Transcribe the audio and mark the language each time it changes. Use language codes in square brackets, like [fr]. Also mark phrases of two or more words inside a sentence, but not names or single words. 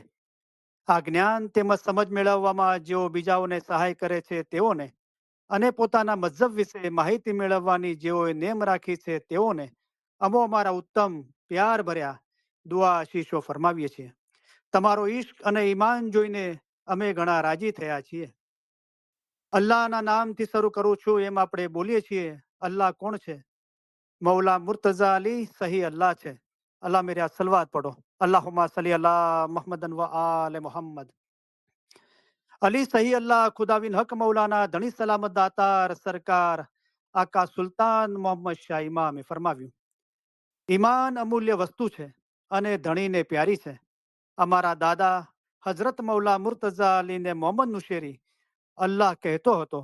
[gu] આ જ્ઞાન તેમજ સમજ મેળવવામાં જેઓ બીજાઓને સહાય કરે છે તેઓને અને પોતાના મઝહબ વિશે માહિતી મેળવવાની જેઓએ નેમ રાખી છે તેઓને અમો અમારા ઉત્તમ પ્યાર ભર્યા દુઆ આશીષો ફરમાવીએ છીએ. તમારો ઈશ્ક અને ઈમાન જોઈને અમે ઘણા રાજી થયા છીએ. અલ્લાહના નામથી શરૂ કરું છું એમ આપણે બોલીએ છીએ. અલ્લાહ કોણ છે? મૌલા મુર્તઝા અલી સહી અલ્લાહ છે. અલ્લાહ મેરે આ સલવાત પડો. [ar] اللهم صل على محمد وآل محمد. [gu] અલી સહી અલ્લાહ ખુદાવિન હક મૌલાના ધણી સલામત દાતાર સરકાર આકા સુલતાન મોહમ્મદ શાહ ઇમામે ફરમાવ્યું, ઈમાન અમૂલ્ય વસ્તુ છે અને ધણીને પ્યારી છે. અમારા દાદા હઝરત મૌલા મુર્તઝા અલીને મોહમ્મદ નુશેરી અલ્લાહ કહેતો હતો.